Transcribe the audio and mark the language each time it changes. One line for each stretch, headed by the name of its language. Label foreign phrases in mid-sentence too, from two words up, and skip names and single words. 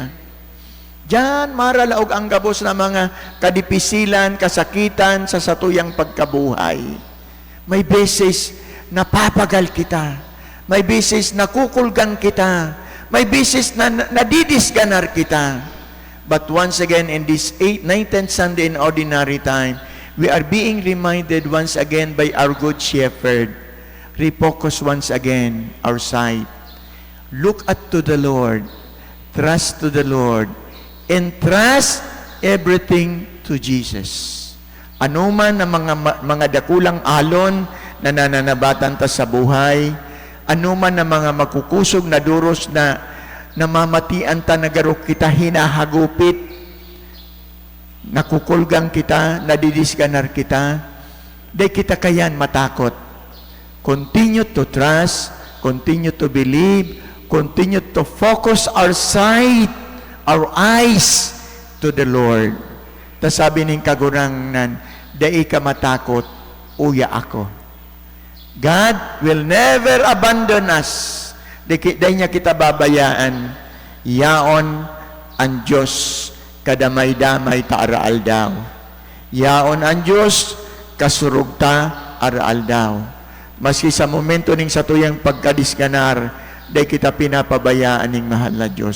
Bikol: Diyan maralaog ang gabos na mga kadipisilan, kasakitan sa satuyang pagkabuhay. May beses napapagal kita. May beses nakukulgan kita. May beses na nadidisganar kita.
English: But once again, in this 19th Sunday in Ordinary Time, we are being reminded once again by our Good Shepherd. Refocus once again our sight. Look at to the Lord. Trust to the Lord. Entrust everything to Jesus.
Bikol: Ano man ang mga dakulang alon na nananabatan ta sa buhay, ano man ang mga makukusog na duros na namamatian ta nagarok kita, hinahagupit, nakukulgang kita, nadidisganar kita, di kita kayan matakot.
English: Continue to trust, continue to believe, continue to focus our sight, our eyes to the Lord.
Bikol: Ta sabi ning kagurangnan, dai ka matakot, uya ako.
English: God will never abandon us.
Bikol: Dahil niya kita babayaan. Yaon ang Diyos kadamay-damay ta araal daw. Yaon ang Diyos kasurug ta araal daw. Maski sa momento ning satuyang pagkadisganar, dahil kita pinapabayaan ning mahal na Diyos.